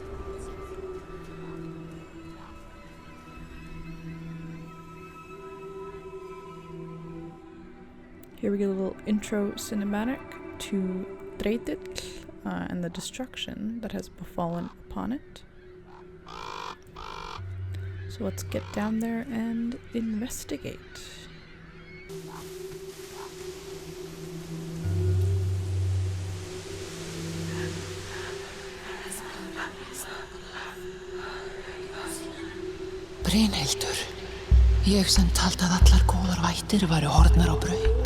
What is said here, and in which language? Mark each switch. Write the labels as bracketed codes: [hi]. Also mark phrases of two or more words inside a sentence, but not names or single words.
[en] Here we get a little intro cinematic to Breytill and the destruction that has befallen upon it. So let's get down there and investigate. [is] Brynhildur, ég sem taldi að allar góðar vættir væru horfnar á braut.